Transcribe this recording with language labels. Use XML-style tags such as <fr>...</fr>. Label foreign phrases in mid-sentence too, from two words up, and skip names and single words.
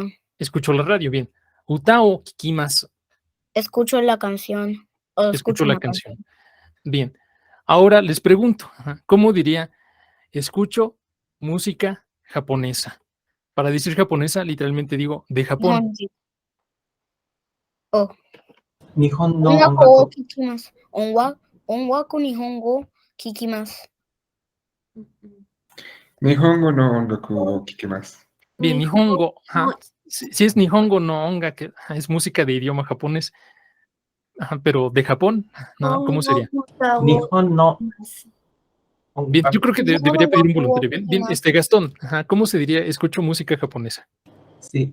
<es>Escucho la radio. Bien.</es> <ja>歌を聞きます.</ja> <es>Escucho la canción. O Escucho escucho la una canción. Bien. Ahora les pregunto, ajá, ¿cómo diría escucho música japonesa? Para decir japonesa, literalmente digo de Japón. Honji. Oh.</es> <ja>日本の Ongaku 音楽. を聞きます. 音楽日本語聞きます. 日本語の音楽を聞きます.</ja> <es>Bien, Nihongo. Ajá. Si es</es> <ja>日本語の音楽,</ja> <es>que ajá, es música de idioma japonés. Ajá, pero de Japón, ¿no? ¿Cómo sería?</es> <ja>日本の</ja> <es>Bien, yo creo que debería pedir un voluntario. Bien, bien, Kikimasu. Gastón, ajá, ¿cómo se diría escucho música japonesa? Sí.</es>